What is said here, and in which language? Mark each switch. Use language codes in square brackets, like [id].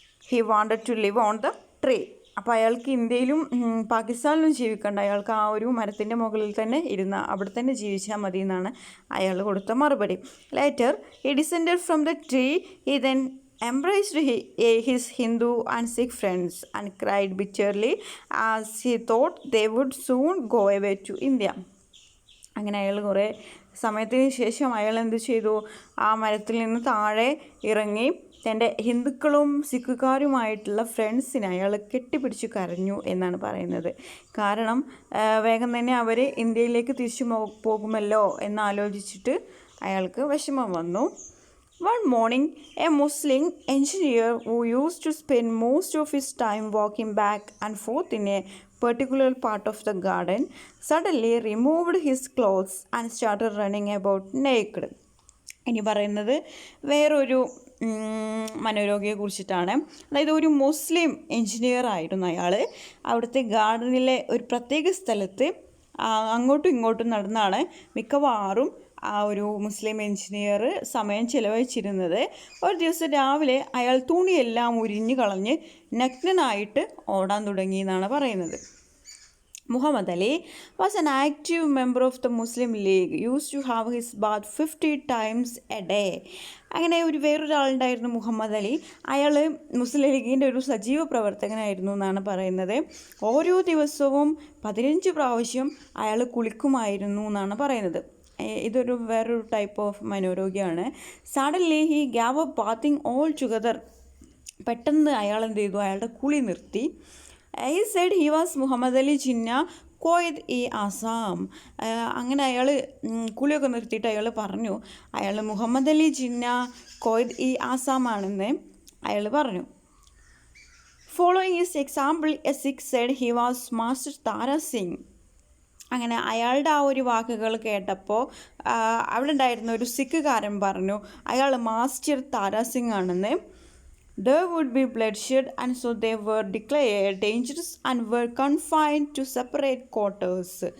[en] He wanted to live on the tree. [ml] അപ്പോൾ അയാൾക്ക് ഇന്ത്യയിലും പാകിസ്ഥാനിലും ജീവിക്കണ്ട, അയാൾക്ക് ആ ഒരു മരത്തിൻ്റെ മുകളിൽ തന്നെ അവിടെ തന്നെ ജീവിച്ചാൽ മതി എന്നാണ് അയാൾ കൊടുത്ത മറുപടി. [en] Later he descended from the tree. He then embraced his Hindu and Sikh friends and cried bitterly as he thought they would soon go away to India. [ml] അങ്ങനെ അയാൾ കുറേ സമയത്തിന് ശേഷം അയാൾ എന്ത് ചെയ്തു, ആ മരത്തിൽ നിന്ന് താഴെ ഇറങ്ങി തൻ്റെ ഹിന്ദുക്കളും സിഖുകാരുമായിട്ടുള്ള ഫ്രണ്ട്സിനെ അയാൾ കെട്ടിപ്പിടിച്ച് കരഞ്ഞു എന്നാണ് പറയുന്നത്. കാരണം വേഗം തന്നെ അവർ ഇന്ത്യയിലേക്ക് തിരിച്ചു പോകുമല്ലോ എന്നാലോചിച്ചിട്ട് അയാൾക്ക് വിഷമം വന്നു. [en] One morning, a Muslim engineer who used to spend most of his time walking back and forth in a particular part of the garden suddenly removed his clothes and started running about naked. [ml] ഇനി പറയുന്നത് വേറൊരു മനോരോഗിയെ കുറിച്ചിട്ടാണ്. അതായത് ഒരു മുസ്ലിം engineer ആയിരുന്നു അയാൾ. അവിടുത്തെ ഗാർഡനിലെ ഒരു പ്രത്യേക സ്ഥലത്ത് അങ്ങോട്ടും ഇങ്ങോട്ടും നടന്നാണ് മിക്കവാറും ആ ഒരു മുസ്ലിം എൻജിനീയർ സമയം ചിലവഴിച്ചിരുന്നത്. ഒരു ദിവസം രാവിലെ അയാൾ തുണിയെല്ലാം ഉരിഞ്ഞു കളഞ്ഞ് നഗ്നനായിട്ട് ഓടാൻ തുടങ്ങി എന്നാണ് പറയുന്നത്. [en] Muhammad Ali was an active member of the Muslim League, used to have his bath 50 times a day. [ml] അങ്ങനെ വേറൊരാളുണ്ടായിരുന്നു മുഹമ്മദ് അലി. അയാൾ മുസ്ലിം ലീഗിൻ്റെ ഒരു സജീവ പ്രവർത്തകനായിരുന്നു എന്നാണ് പറയുന്നത്. ഓരോ ദിവസവും 15 പ്രാവശ്യം അയാൾ കുളിക്കുമായിരുന്നു എന്നാണ് പറയുന്നത്. ഇതൊരു വേറൊരു type of മനോരോഗിയാണ്. [en] Suddenly he gave up bathing altogether. [ml] പെട്ടെന്ന് അയാൾ എന്ത് ചെയ്തു, അയാളുടെ കുളി നിർത്തി. [en] he said he was [ml] Muhammad Ali Jinnah കോയിദ് E Assam. അങ്ങനെ അയാൾ കുളിയൊക്കെ നിർത്തിയിട്ട് അയാൾ പറഞ്ഞു അയാൾ മുഹമ്മദ് അലി ജിന്ന കോയിദ് ഇ ആസാം ആണെന്ന് അയാൾ പറഞ്ഞു. [en] Following his example a Sikh said he was master Tara Singh. [ml] അങ്ങനെ അയാളുടെ ആ ഒരു വാക്കുകൾ കേട്ടപ്പോൾ അവിടെ ഉണ്ടായിരുന്ന ഒരു സിഖുകാരൻ പറഞ്ഞു അയാൾ മാസ്റ്റർ താരാ സിംഗ് ആണെന്ന്. [en] There would be bloodshed and so they were declared dangerous and were confined to separate quarters.